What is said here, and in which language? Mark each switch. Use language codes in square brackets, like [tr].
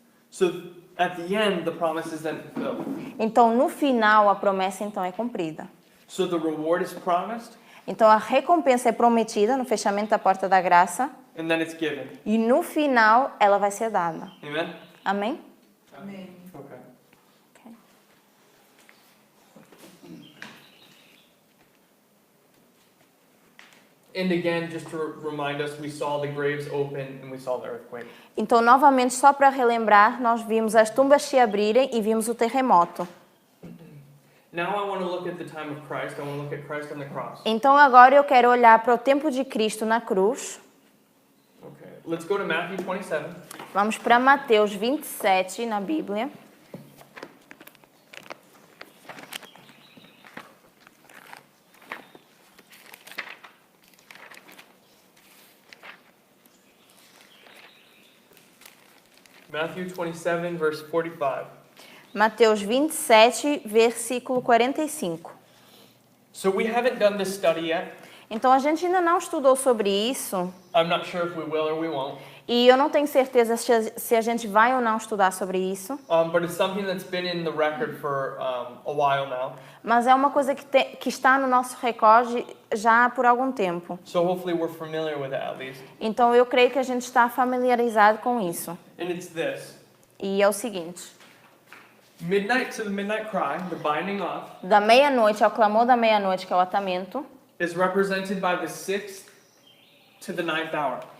[en] So at the end, the promise is then fulfilled. [pt] Então, no final, a promessa então é cumprida. [en] So the reward is promised, [pt] Então, a recompensa é prometida no fechamento da porta da graça [en] and then it's given. [pt] e no final ela vai ser dada. [en] Amen? [pt] Amém? Amém. [en] Okay. [pt] Ok. [en] And again, just to remind us, we saw the graves open and we saw the earthquake. [pt] Então, novamente, só para relembrar, nós vimos as tumbas se abrirem e vimos o terremoto. [en] Now I want to look at the time of Christ. I want to look at Christ on the cross. [pt] Então, agora eu quero olhar para o tempo de Cristo na cruz. [en] Okay. Let's go to Matthew 27. [pt] Vamos para Mateus 27 na Bíblia. [en] Matthew 27, verse 45. [pt] Mateus 27, versículo 45. [en] So we haven't done this study yet. [pt] Então, a gente ainda não estudou sobre isso. [en] I'm not sure if we will or we won't. [pt] E eu não tenho certeza se a gente vai ou não estudar sobre isso. [en] But it's something that's been in the record for a while now. [pt] Mas é uma coisa que está no nosso recorde já por algum tempo. [en] So hopefully we're familiar with it at least. [pt] Então, eu creio que a gente está familiarizado com isso. [en] And it's this. [pt] E é o seguinte. [en] Midnight to the midnight cry, the binding off, [pt] Da meia-noite ao clamor da meia-noite, que é o atamento, [en] is represented by the 6th to the 9th hour.